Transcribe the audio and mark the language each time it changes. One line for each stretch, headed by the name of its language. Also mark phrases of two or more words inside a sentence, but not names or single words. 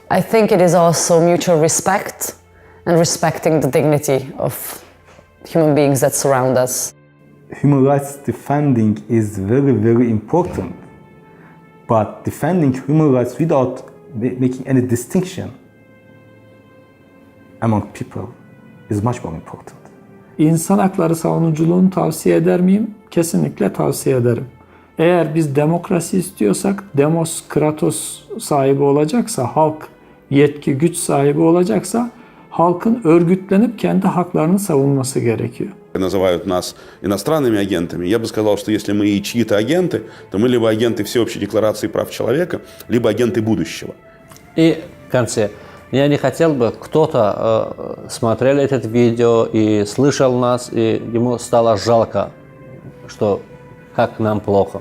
English: I think it is also mutual respect and respecting the dignity of human beings that surround us. Human rights defending is very, very important, but defending human rights without making any distinction among people is much more important.
Turkish: İnsan hakları savunuculuğunu tavsiye eder miyim? Kesinlikle tavsiye ederim. Eğer biz demokrasi istiyorsak,
Greek: δήμος κράτος
Turkish: sahibi olacaksa, halk yetki, güç sahibi olacaksa halkın örgütlenip kendi haklarını savunması gerekiyor.
Russian: Называют нас иностранными агентами. Я бы сказал, что если мы и чьи-то агенты, то мы либо агенты Всеобщей декларации прав человека, либо агенты будущего. И в конце. Я не хотел бы, кто-то смотрел это видео и слышал нас, и ему стало жалко, что как нам плохо.